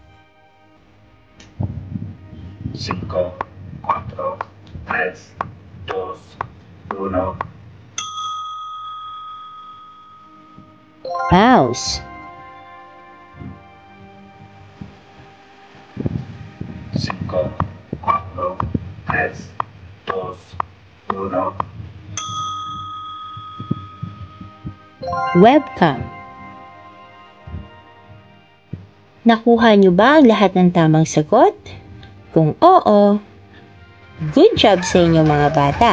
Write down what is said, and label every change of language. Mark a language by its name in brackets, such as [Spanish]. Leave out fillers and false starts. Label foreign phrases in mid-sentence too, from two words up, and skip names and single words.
[Spanish] Cinco, cuatro, tres, dos, uno. [Filipino] Mouse. [Spanish] Cinco, cuatro, tres, dos, uno. [Filipino] Webcam. Nakuha niyo ba ang lahat ng tamang sagot? Kung oo, [English] good job [Filipino] sa inyo mga bata.